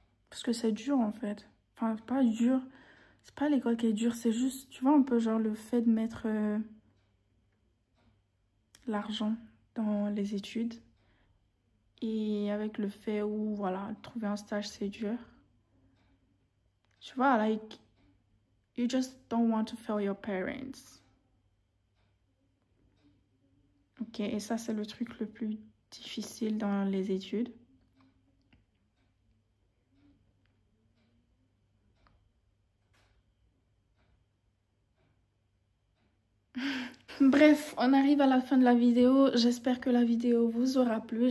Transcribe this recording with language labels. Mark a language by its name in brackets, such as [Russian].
[French] Parce que c'est dur en fait. Enfin, pas dur. C'est pas l'école qui est dure. C'est juste, tu vois, un peu genre le fait de mettre l'argent dans les études. Et avec le fait où, voilà, trouver un stage, c'est dur. Tu vois, [English] like, you just don't want to fail your parents. [French] Ok, et ça, c'est le truc le plus difficile dans les études. Bref, on arrive à la fin de la vidéo. J'espère que la vidéo vous aura plu.